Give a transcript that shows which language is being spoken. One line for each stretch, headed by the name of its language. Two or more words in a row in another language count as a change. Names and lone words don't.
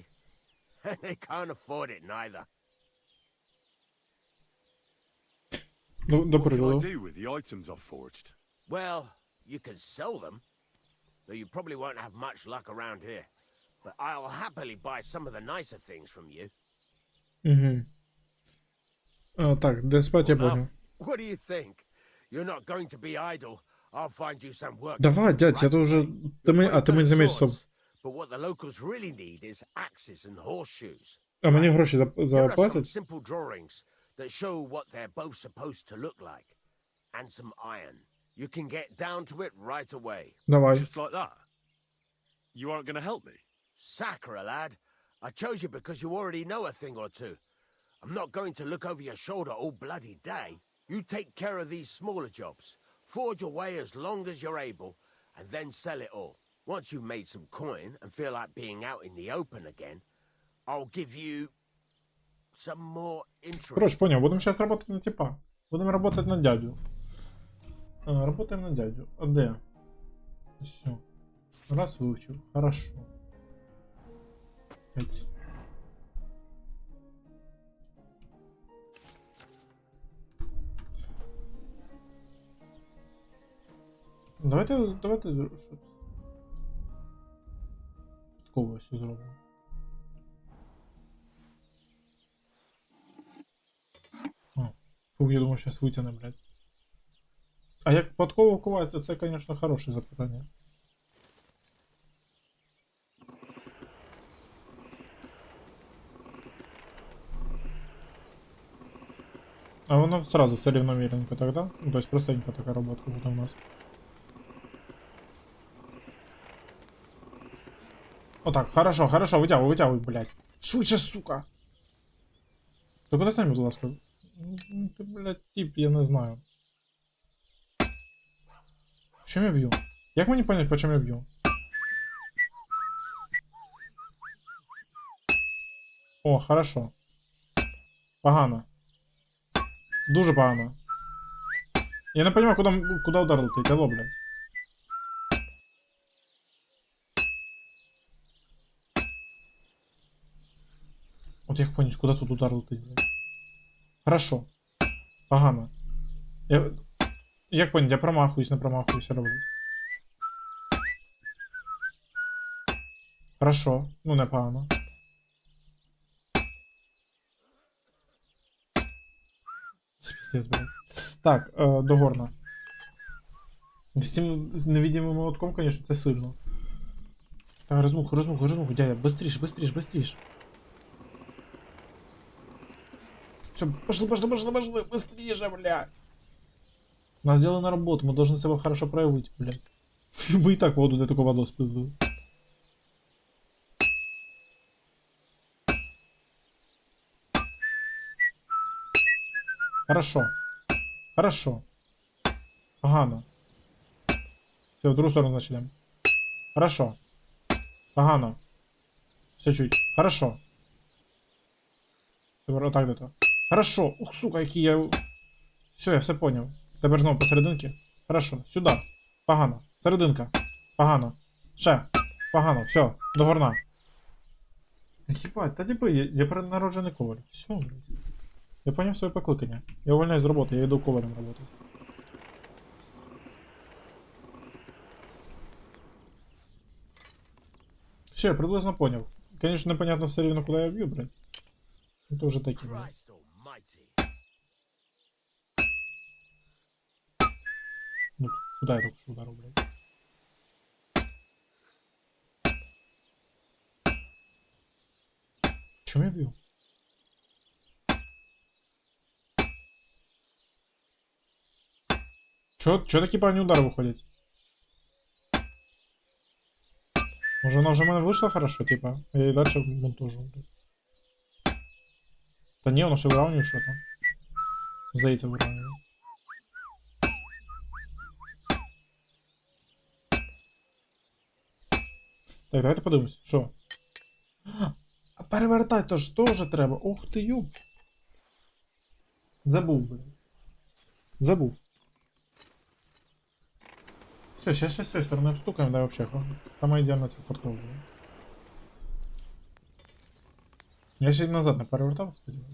English: They can't afford it neither. What can I do with the items I've forged? Well, you can sell them, though you probably won't have much luck around here. But I'll happily buy some of the nicer things from you.
Russian: Угу. Так, де спать, я понял.
English: What do you think? You're not going to be idle. I'll find you some work.
Russian: Давай, дядь, я то уже...
Ukrainian: Ти мені замість.
English: But what the locals really need is axes and horseshoes.
Ukrainian: А мені гроші
English: Here are some
Ukrainian: заплатять?
English: simple drawings that show what they're both supposed to look like. And some iron. You can get down to it right away. Давай. Just like that? You aren't going to help me? Sakura, lad. I chose you because you already know a thing or two. I'm not going to look over your shoulder all bloody day. You take care of these smaller jobs. Forge away as long as you're able, and then sell it all. Once you've made some coin and feel like being out in the open again, I'll give you some more interest.
Russian: Короче, понял, будем сейчас работать на типа. Будем работать на дядю. Работаем на дядю. А де? Все. Раз выучил. Хорошо. Пять.
Ukrainian: Давайте що? Такого все зробимо.
Russian: Фух, я думаю, сейчас витягне, блядь.
Ukrainian: А як подкову ковати, це, конечно, хороше запитання. А воно сразу все рівномірненько тогда? Ну, то есть простенько така роботка буде у нас. Отак, хорошо, витягуй, блядь. Швидше, сука! Ти куди самі, будь ласка? Ну, ти, блядь, тип, я не знаю. Чим я б'ю? Як мені понять, по чому я б'ю?
Russian: О, хорошо.
Ukrainian: Погано. Дуже погано.
Russian: Я не понимаю, куда удар летить, алло, блядь.
Ukrainian: От як понять, куда тут удар летить, блядь.
Russian: Хорошо. Погано.
Ukrainian: Як понять, я промахуюсь, не промахуюсь, роблю.
Russian: Хорошо. Ну, непогано. Пиздец, блядь.
Ukrainian: Так, до горна. З цим невидимим молотком, конечно, це сильно. Так, розмуху, дядя, быстріше.
Russian: Все, пошли, быстрее, блядь. Нас сделали на работу, мы должны себя хорошо проявить, блядь. Мы и так воду до такого воду спиздили. Хорошо.
Ukrainian: Погано.
Russian: Все, в другую сторону начнем. Хорошо. Погано. Все чуть. Хорошо. Вот так где-то. Хорошо. Ух, сука,
Ukrainian: який я...
Russian: Все, я все понял.
Ukrainian: Тепер знову посерединки. Хорошо. Сюда. Погано. Серединка. Погано. Ще. Погано. Все. До горна. Ебать, та типи, я перенароджений коваль.
Russian: Все, блядь.
Ukrainian: Я понял своє покликання. Я увольняюсь з роботи, я йду ковалем работать. Все, я приблизно понял.
Russian: Конечно, непонятно все рівно, куда я бью, блядь. Это уже такие, блядь. Ну, куда я только что ударил, блядь? Чем я бью?
Ukrainian: Чо такі погані удари виходять? Може вона вже в мене вийшла хорошо, типа? Я її далі монтажу. Та ні, воно ще виравнює, що там. Здається, виравнює. Так, давайте подивимось. Що? А перевертати то ж теж треба. Ух ти, юб. Забув, блин. Забув.
Russian: Все, сейчас с той стороны обстукаем, да, вообще. Самое идеальное це подкол.
Ukrainian: Я ще й назад не перевертав, сподіваюся.